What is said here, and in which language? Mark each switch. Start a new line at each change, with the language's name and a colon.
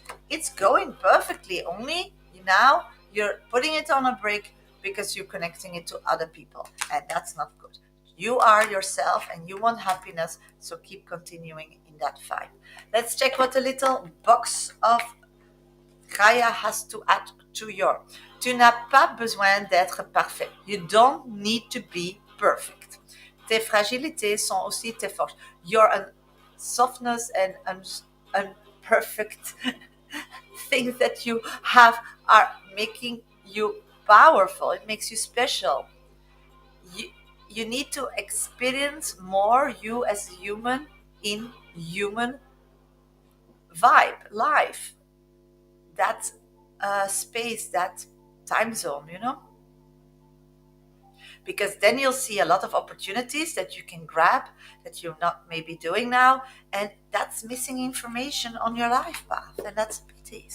English: It's going perfectly. Only now you're putting it on a break because you're connecting it to other people, and that's not good. You are yourself and you want happiness, so keep continuing in that fight. Let's check what the little box of Gaia has to add to your.
French: Tu n'as pas besoin d'être parfait.
English: You don't need to be perfect.
French: Tes fragilités sont aussi tes forces.
English: Your softness and unperfect things that you have are making you powerful. It makes you special. You, you need to experience more you as a human in human vibe, life, that space, that time zone, because then you'll see a lot of opportunities that you can grab that you're not maybe doing now, and that's missing information on your life path, and that's a pity.